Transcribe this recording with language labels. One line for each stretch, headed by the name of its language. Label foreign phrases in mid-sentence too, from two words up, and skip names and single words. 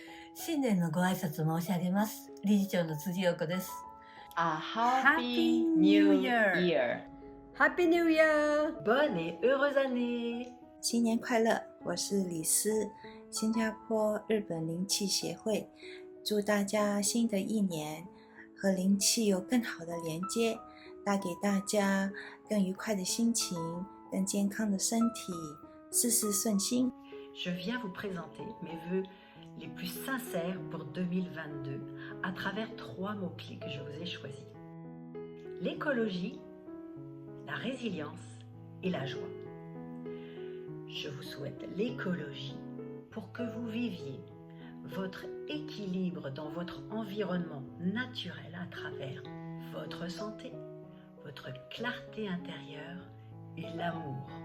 Japanese: 新年のご挨拶申し上げます。理事長の辻陽子です。
English: A Happy New Year! Happy New Year!
French: Bonne et heureuse année!
Chinese: 新年快乐！我是李思，新加坡日本灵气协会，祝大家新的一年和灵气有更好的连接，带给大家更愉快的心情，更健康的身体，事事顺心。
French: Je viens vous présenter mes vœux les plus sincères pour 2022 à travers 3 mots-clés que je vous ai choisis. L'écologie, la résilience et la joie. Je vous souhaite l'écologie pour que vous viviez votre équilibre dans votre environnement naturel à travers votre santé, votre clarté intérieure et l'amour.